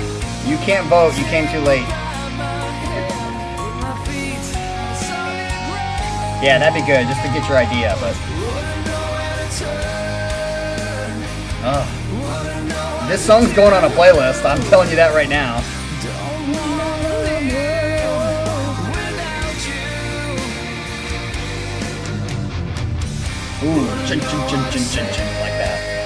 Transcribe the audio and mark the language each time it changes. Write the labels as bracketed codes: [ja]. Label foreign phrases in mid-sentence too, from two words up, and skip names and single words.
[en] You can't vote, you came too late. Yeah, that'd be good, just to get your idea, but... This song's going on a playlist, I'm telling you that right now. Ooh, chin chin chin chin chin chin, like that.